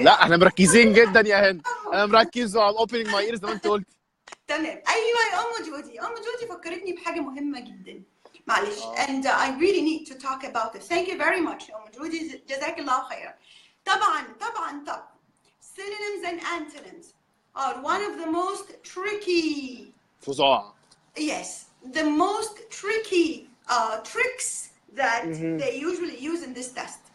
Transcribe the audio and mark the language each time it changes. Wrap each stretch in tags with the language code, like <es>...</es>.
<ar>لا احنا مركزين جدا يا هند، انا مركز على</ar> <en>opening my ears</en> <ar>زي ما انت قلت. تمام. ايوه يا ام جودي فكرتني بحاجه مهمه جدا، معلش.</ar> <en>and I really need to talk about it. Thank you very much</en> <ar>يا ام جودي، جزاك الله خيرا. طبعا</ar> <en>synonyms and antonyms are one of the most tricky.</en> <ar>فظاع.</ar> <en>Yes, the most tricky tricks that they usually use in this test.</en>